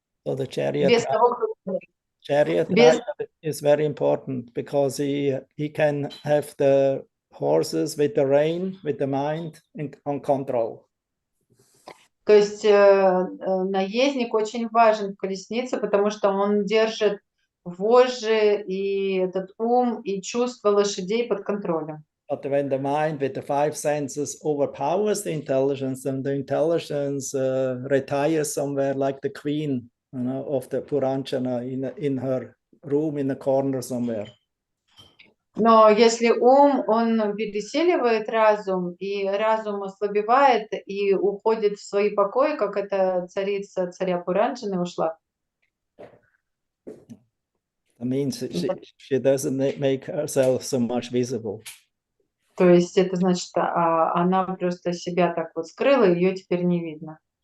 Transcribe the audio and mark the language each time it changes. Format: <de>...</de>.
<en>So the chariot,</en> <ru>Без того, кто...</ru> <en>chariot</en> <ru>без...</ru> <en>is very important because he can have the horses with the rein, with the mind on control.</en> <ru>То есть наездник очень важен в колеснице, потому что он держит вожжи и этот ум и чувства лошадей под контролем.</ru> <en>But when the mind with the 5 senses overpowers the intelligence, then the intelligence retires somewhere like the queen, you know, of the Puranjana in her room in the corner somewhere.</en> <ru>Но если ум, он пересиливает разум, и разум ослабевает и уходит в свои покои, как эта царица царя Пуранджаны ушла.</ru> <en>That means she doesn't make herself so much visible.</en> <ru>То есть это значит, она просто себя так вот скрыла, ее теперь не видно.</ru>